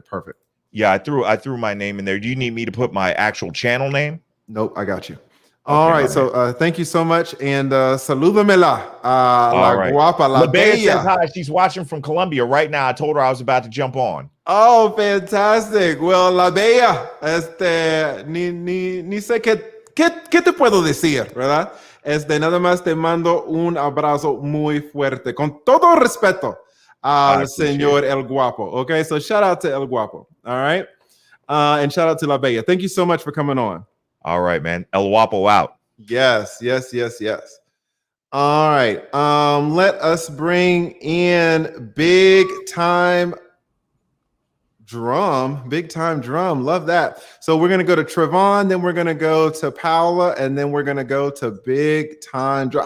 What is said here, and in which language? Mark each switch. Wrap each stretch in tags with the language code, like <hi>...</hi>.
<en>Perfect. Yeah, I threw my name in there. Do you need me to put my actual channel name? Nope, I got you. All right, so thank you so much, and</en> <es>salúdamela, la guapa, la bella.</es> <en>Says hi. She's watching from Colombia right now. I told her I was about to jump on. Oh, fantastic.</en> <es>Well, la bella, ni sé qué te puedo decir, ¿verdad? Nada más te mando un abrazo muy fuerte, con todo respeto al señor El Guapo.</es> <en>Okay, so shout out to El Guapo. All right, and shout out to la bella. Thank you so much for coming on. All right, man. El Guapo out. Yes. All right. Let us bring in big time drum. Love that. So we're gonna go to Trevon, then we're gonna go to Paola, and then we're gonna go to big time drum.</en>